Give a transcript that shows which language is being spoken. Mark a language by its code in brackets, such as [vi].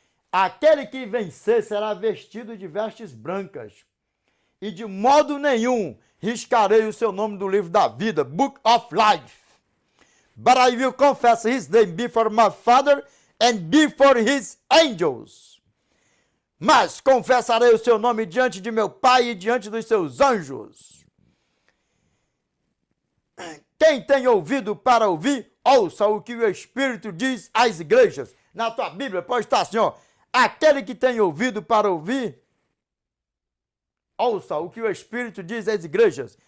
[pt] Aquele que vencer será vestido de vestes brancas, e de modo nenhum riscarei o seu nome do livro da vida, [en] Book of Life. But I will confess his name before my Father and before his angels. [pt] Mas confessarei o seu nome diante de meu Pai e diante dos seus anjos. Quem tem ouvido para ouvir, ouça o que o Espírito diz às igrejas. Na tua Bíblia pode estar assim, ó. Aquele que tem ouvido para ouvir, ouça o que o Espírito diz às igrejas.